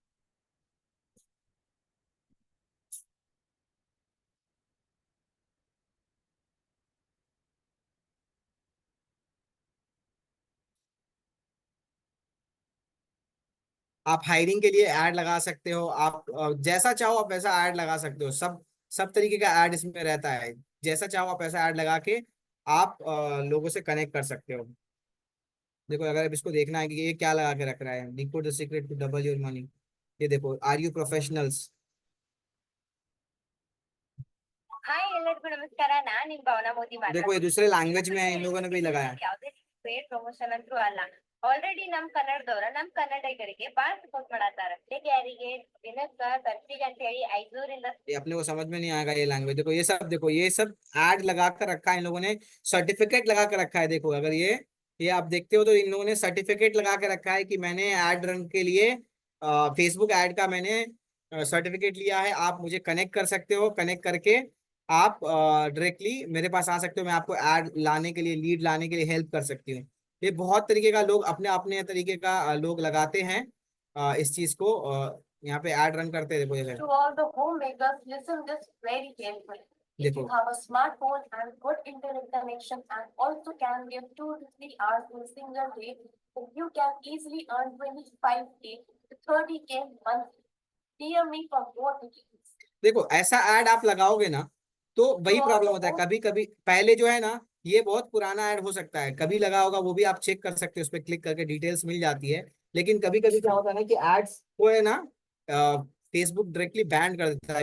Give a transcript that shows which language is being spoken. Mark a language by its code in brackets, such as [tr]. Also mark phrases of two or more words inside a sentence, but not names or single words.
[hi] आप हायरिंग के लिए ऐड लगा सकते हो, आप जैसा चाहो आप वैसा ऐड लगा सकते हो। सब तरीके का ऐड इसमें रहता है। जैसा चाहो आप वैसा ऐड लगा के आप लोगों से कनेक्ट कर सकते हो। देखो अगर अब इसको देखना है कि ये क्या लगा के रख रहा है, [en] decode the secret to double your money. [hi] ये देखो, [en] are you professionals. [kn] ಹಾಯ್ ಎಲ್ಲರಿಗೂ ನಮಸ್ಕಾರ, ನಾನು ನಿಮ್ಮ ಭಾವನಾ ಮೋದಿ [hi] देखो ये [kn] ಮಾತಾಡ್ತಿದ್ದೀನಿ. [hi] दूसरे लैंग्वेज में इन लोगों ने भी लगाया। [en] paid promotion [kn] ಅಂತೂ ಅಲ್ಲ. ಆಲ್ರೆಡಿ ನಮ್ ಕನ್ನಡದವ್ರ ನಮ್ ಕನ್ನಡಿಗರಿಗೆ ಬಾಳ ಸಪೋರ್ಟ್ ಮಾಡತ್ತಾರ. ಯಾರಿಗೆ ದಿನಕ್ಕ ಖರ್ಚಿಗೆ ಅಂತ ಹೇಳಿ 500 [hi] ये अपने को समझ में नहीं आएगा ये लैंग्वेज। देखो ये सब, देखो ये सब ऐड लगा कर रखा है इन लोगों ने, सर्टिफिकेट लगा कर रखा है। देखो अगर ये आप देखते हो तो इन लोगों ने सर्टिफिकेट लगा के रखा है कि मैंने [en] ad run [hi] के लिए फेसबुक ऐड का मैंने सर्टिफिकेट लिया है। आप मुझे कनेक्ट कर सकते हो, कनेक्ट करके आप डायरेक्टली मेरे पास आ सकते हो, मैं आपको ऐड लाने के लिए, लीड लाने के लिए हेल्प कर सकती हूँ। ये बहुत तरीके का लोग अपने अपने तरीके का लोग लगाते हैं इस चीज को। यहाँ पे [en] ad run [hi] करते हैं। देखो जैसे [en] to all the homemakers, listen this very carefully. If [hi] देखो [en] you have a smartphone and good internet connection and also can give 2 to 3 hours in a single day, then you can easily earn 25K to 30K monthly. DM me for more details. [hi] देखो ऐसा ऐड आप लगाओगे ना तो वही प्रॉब्लम होता है। कभी कभी पहले जो है ना, ये बहुत पुराना ऐड हो सकता है, कभी लगा होगा, वो भी आप चेक कर सकते हो, उस पर क्लिक करके डिटेल्स मिल जाती है। लेकिन कभी कभी क्या होता है ना कि एड्स को है ना फेसबुक [en] directly ban [hi] कर देता है।